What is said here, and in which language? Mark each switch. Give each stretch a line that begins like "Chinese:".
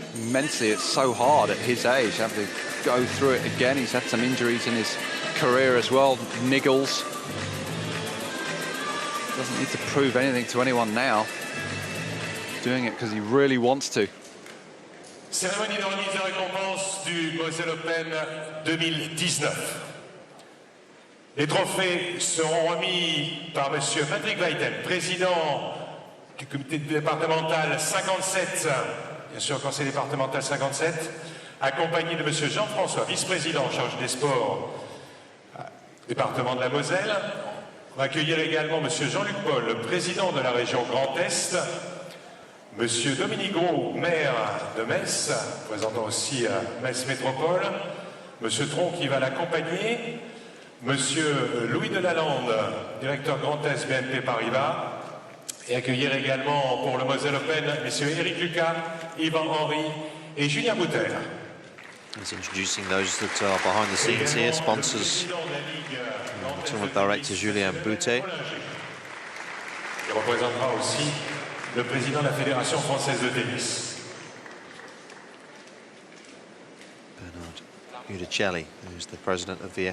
English: Mentally, it's so hard at his age, having to go through it again. He's had some injuries in his career as well, niggles. Doesn't need to prove anything to anyone now. Doing it because he really wants to.
French: Cérémonie de remise de récompense du Moselle Open 2019. Les trophées seront remis par Monsieur Patrick Weiten, président du comité départemental 57, bien sûr conseil départemental 57, accompagné de Monsieur Jean-François, vice-président en charge des sports, département de la Moselle. On va accueillir également Monsieur Jean-Luc Paul, le président de la région Grand Est, Monsieur Dominique Gros, maire de Metz, présentant aussi Metz Métropole, Monsieur Tron qui va l'accompagner, Monsieur Louis Delalande, directeur Grand Est BNP Paribas, et accueillir également pour le Moselle Open Messieurs Éric Lucas, Yvan Henry et Julien Boutel.
English: He's introducing those that are behind the scenes here, sponsors, tournament director Julien Boutet.
French: Il représentera aussi le président de la Fédération française de tennis.
English: Bernard Udicelli, who's the president of the